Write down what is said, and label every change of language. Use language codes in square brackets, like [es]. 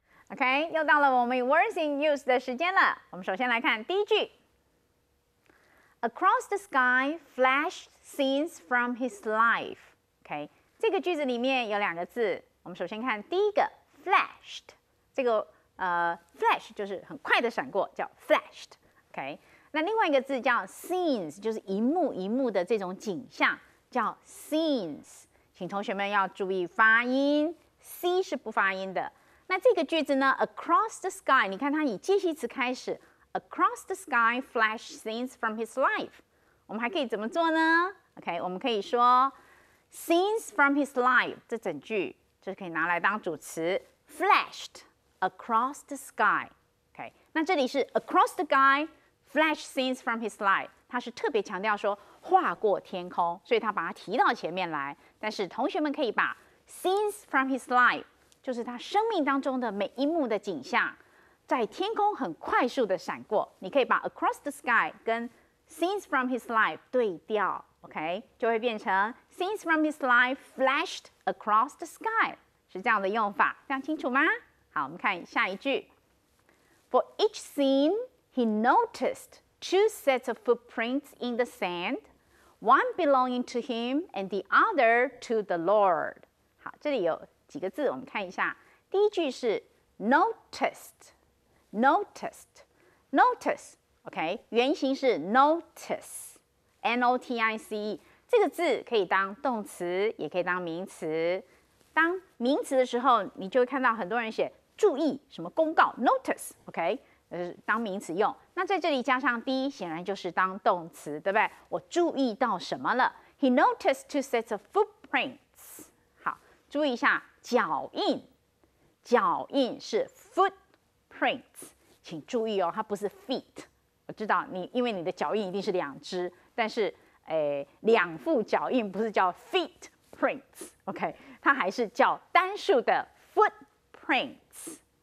[zh] OK， 又到了我们 Words in Use 的时间了。我们首先来看第一句。 [en] Across the sky flashed scenes from his life. [zh] OK， 这个句子里面有2个字，我们首先看第一个 flashed， 这个flash 就是很快的闪过，叫 flashed。 OK， 那另外一个字叫 scenes， 就是一幕一幕的这种景象，叫 scenes。请同学们要注意发音 ，c 是不发音的。那这个句子呢 ， across the sky，你看它以介系词开始 ， across the sky flash scenes from his life。我们还可以怎么做呢 ？OK， 我们可以说 scenes from his life，这整句就可以拿来当主词 ， flashed across the sky。 OK， 那这里是 across the sky。 Flash scenes from his life，他是特别强调说划过天空，所以他把它提到前面来。但是同学们可以把 scenes from his life，就是他生命当中的每一幕的景象，在天空很快速的闪过。你可以把 across the sky 跟 scenes from his life 对调 ，OK， 就会变成 scenes from his life flashed across the sky，是这样的用法，这样清楚吗？ [en] 好，我们看下一句，For each scene。He noticed 2 sets of footprints in the sand, one belonging to him and the other to the Lord. [zh] 好，这里有几个字，我们看一下。第一句是 noticed，OK， 原型是 notice，N-O-T-I-C-E， 这个字可以当动词，也可以当名词。当名词的时候，你就会看到很多人写注意什么公告 notice，OK。当名词用，那在这里加上 d， 显然就是当动词，对不对？ [en] 我注意到什么了？He noticed 2 sets of footprints。 [zh] 好，注意一下脚印，脚印是 footprints， 请注意哦，它不是 feet。我知道你，因为你的脚印一定是2只，但是2副脚印不是叫 feet prints，OK， 它还是叫单数的 footprints。